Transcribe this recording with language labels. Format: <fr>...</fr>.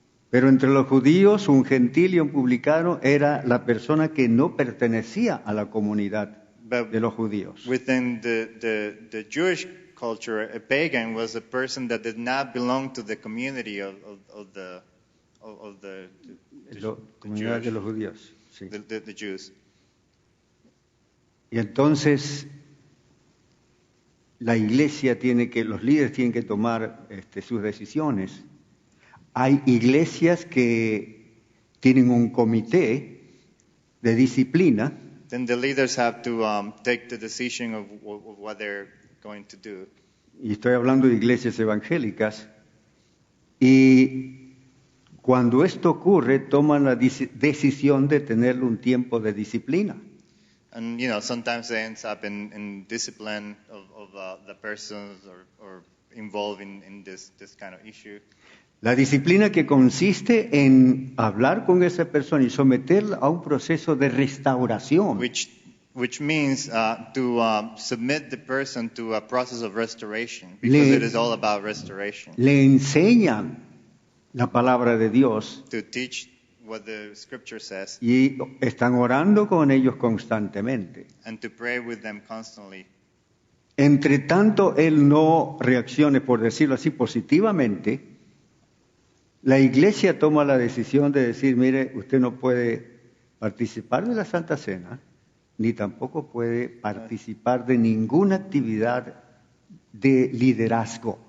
<es>Pero entre los judíos, un gentil y un publicano era la persona que no pertenecía a la comunidad</es> <en>But</en> <es>de los judíos.</es> <en>within the Jewish culture, a pagan was a person that did not belong to the community of the</en> <es>La comunidad</es> <en>Jewish,</en> <es>de los judíos. Sí.</es> <en>the Jews.</en> <es>Y entonces la iglesia los líderes tienen que tomar sus decisiones. Hay iglesias que tienen un comité de disciplina</es> <en>Then the leaders have to take the decision of what they're going to do.</en> <es>y estoy hablando de iglesias evangélicas, y cuando esto ocurre toman la decisión de tener un tiempo de disciplina.</es> <en>And sometimes it ends up in discipline of the persons or involved in this kind of issue.</en> <es>La disciplina que consiste en hablar con esa persona y someterla a un proceso de restauración.</es> <en>Which means to submit the person to a process of restoration, because it is all about restoration.</en> <es>Le enseñan la palabra de Dios</es> <en>To teach what the scripture says</en> <es>y están orando con ellos constantemente.</es> <en>and to pray with them constantly.</en> <es>Entre tanto, él no reaccione, por decirlo así, positivamente, la iglesia toma la decisión de decir, mire, usted no puede participar de la Santa Cena, ni tampoco puede participar de ninguna actividad de liderazgo.</es>